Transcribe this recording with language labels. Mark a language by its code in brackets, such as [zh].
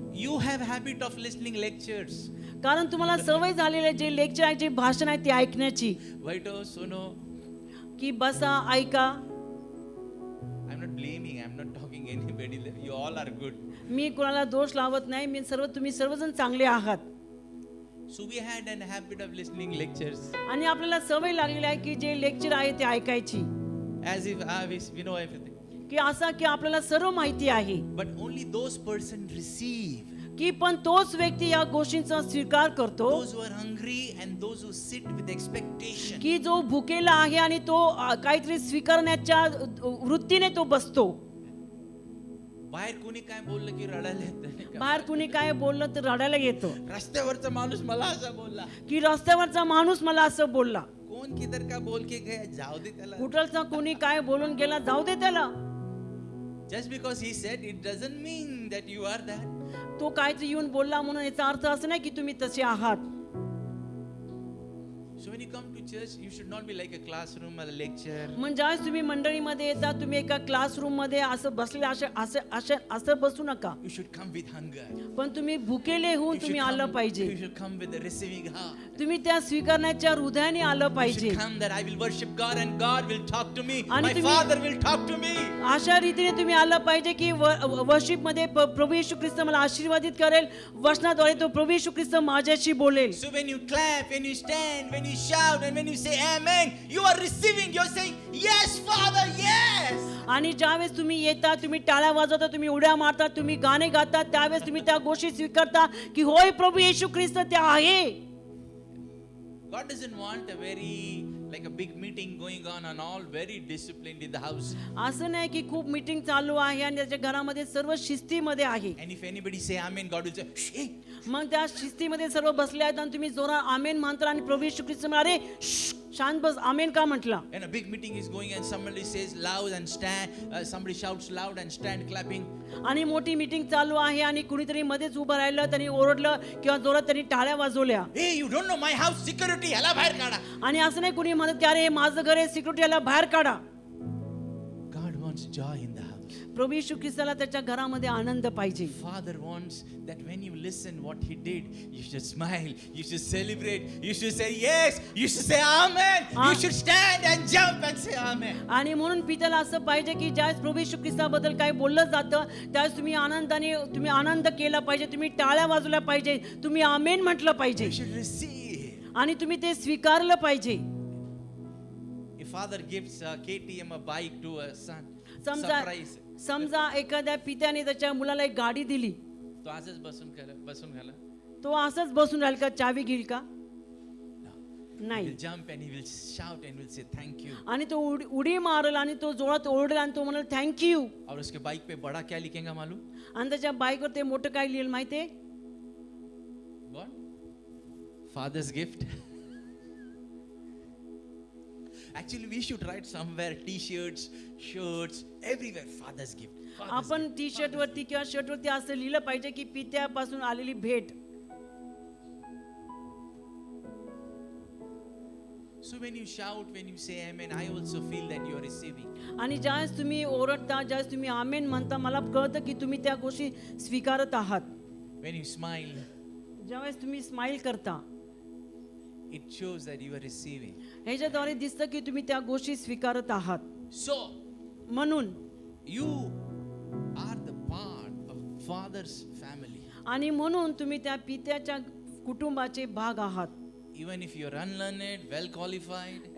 [en] you have habit of listening lectures. [mr] कारण तुम्हाला सवय झालेले जे लेक्चर आहे, जे भाषण आहे ते ऐकण्याची, [hi] Waito, suno. [mr] की बसा ऐका. [en] I'm not blaming. I'm not talking anybody. You all are good. [mr] मी कोणाला दोष लावत नाही. मी तुम्ही सर्वजण चांगले आहात. [en] So we had an habit of listening lectures [mr] आणि आपल्याला सवय लागलेली आहे की जे लेक्चर आहे ते ऐकायची, [en] as if we know everything. [mr] की असा की आपल्याला सर्व माहिती आहे, [en] But only those person receive. [mr] की पण तोच व्यक्ती या गोष्टींचा स्वीकार करतो, [en] Those who are hungry and those who sit with expectation. [mr] की जो भुकेला आहे आणि तो काहीतरी स्वीकारण्याच्या वृत्तीने तो बसतो. बाहेर कोणी काय बोललं की रडायला येतं. बाहेर कुणी काय बोललं तर रडायला येतो, रस्त्यावरचा माणूस मला असं बोलला, की रस्त्यावरचा माणूस मला असं बोलला, [hi] कोण किधर का बोल के गया, [mr] जाऊ दे त्याला. कुठलचा कुणी काय बोलून गेला, जाऊ दे त्याला. [en] Just because he said, it doesn't mean that you are that. [mr] तो काहीतरी येऊन बोलला म्हणून याचा अर्थ असं नाही की तुम्ही तसे आहात. [en] So when you come to church, you should not be like a classroom or a lecture. [mr] म्हणजे ज्यावेळेस तुम्ही मंडळीमध्ये येता, तुम्ही एका क्लासरूम मध्ये असं बसले असं बसू नका, [en] You should come with hunger. [mr] पण तुम्ही भुकेले होऊन [en] You [mr] तुम्ही [en] should [mr] आलं [en] come, [mr] पाहिजे. [en] you should come with a receiving heart. [mr] तुम्ही त्या स्वीकारण्याच्या हृदयाने आलं [en] You [mr] पाहिजे. [en] should come that I will worship God and God will talk to me. [mr] आणि [en] My [mr] तुम्ही- [en] Father will talk to me. [mr] अशा रीतीने तुम्ही आलं पाहिजे की वर्शिप मध्ये प्रभू येशू ख्रिस्त मला आशीर्वादित करेल, वचनाद्वारे तो प्रभू येशू ख्रिस्त माझ्याशी बोलेल. [en] So when you clap, when you stand, when you shout, and when you say amen, you are receiving. You're saying, yes, Father, yes. [mr] आणि ज्यावेळेस तुम्ही येता, तुम्ही टाळ्या वाजवता, तुम्ही उड्या मारता, तुम्ही गाणे गाता, त्यावेळेस तुम्ही त्या गोष्टी स्वीकारता की होय प्रभू येशू ख्रिस्त ते आहे. [en] God doesn't want a very like a big meeting going on and all very disciplined in the house. [mr] असं नाही की खूप मीटिंग चालू आहे आणि त्याच्या घरामध्ये सर्व शिस्तीमध्ये आहे. [en] And if anybody say amen, God will say, shh, hey. [mr] मग त्या शिस्तीमध्ये सर्व बसले आहेत आणि तुम्ही जोरात आमेन म्हणता आणि प्रभू येशू ख्रिस्त म्हणाले, "श्श, शांत बस, आमेन का म्हटला." [en] And a big meeting is going and somebody says loud and stand, somebody shouts loud and stand clapping. [mr] आणि मोठी मीटिंग चालू आहे आणि कुणीतरी मध्येच उभं राहिलं, त्यांनी ओरडलं किंवा जोरात त्यांनी टाळ्या वाजवल्या. [en] Hey, you don't know my house security, [mr] ह्याला बाहेर काढा. आणि असं नाही कुणी म्हणत की अरे माझं घर आहे, सिक्युरिटी याला बाहेर काढा. [en] God wants joy in the house. [mr] प्रभू येशू ख्रिस्ताला त्याच्या घरामध्ये आनंद पाहिजे. [en] Father wants that when you listen what he did, you should smile, you should celebrate, you should say yes, you should say amen, you should stand and jump and say amen. [mr] आणि म्हणून पित्याला असं पाहिजे की ज्यावेळेस प्रभू येशू ख्रिस्ताबद्दल काय बोललं जातं त्यावेळेस तुम्ही आनंदाने तुम्ही आनंद केला पाहिजे, तुम्ही टाळ्या वाजवल्या पाहिजे, तुम्ही आमेन म्हटलं पाहिजे [en] You should receive. [mr] आणि तुम्ही ते स्वीकारलं पाहिजे. [en] If father gives KTM a bike to a son, [mr] समजा [en] surprise. [mr] समजा एखाद्या पित्याने त्याच्या मुलाला एक गाडी दिली, तो असंच बसून घाला. तो असंच बसून राहील का, चावी घेईल का? [en] He [mr] नाही. [en] will jump and he will shout and will say thank you. [mr] आणि तो उडी मारेल आणि तो जोरात ओरडेल आणि तो म्हणाल थँक्यू. [hi] और उसके बाइक पे बड़ा क्या लिखेगा मालूम? [mr] आणि त्याच्या बाईकवर ते मोठं काय लिहिलं माहितीये? [en] What? Father's gift. Actually, we should write somewhere T-shirts, shirts, everywhere. Father's gift. Father's [mr] आपण टी शर्ट वरती किंवा शर्ट वरती असं लिहिलं पाहिजे की पित्यापासून आलेली भेट. [en] So when you shout, when you say amen, I also feel that you are receiving. [mr] आणि ज्यावेळेस तुम्ही ओरडता, ज्यावेळेस तुम्ही आमेन म्हणता, मला कळतं की तुम्ही त्या गोष्टी स्वीकारत आहात. [en] When you smile, [mr] ज्यावेळेस तुम्ही स्माइल करता, [en] it shows that you are receiving. [mr] ह्याच्याद्वारे दिसतं की तुम्ही त्या गोष्टी स्वीकारत आहात. [en] So [mr] म्हणून [en] you are the part of Father's family. [mr] आणि म्हणून तुम्ही त्या पित्याच्या कुटुंबाचे भाग आहात. [en] Even if you are unlearned, well qualified,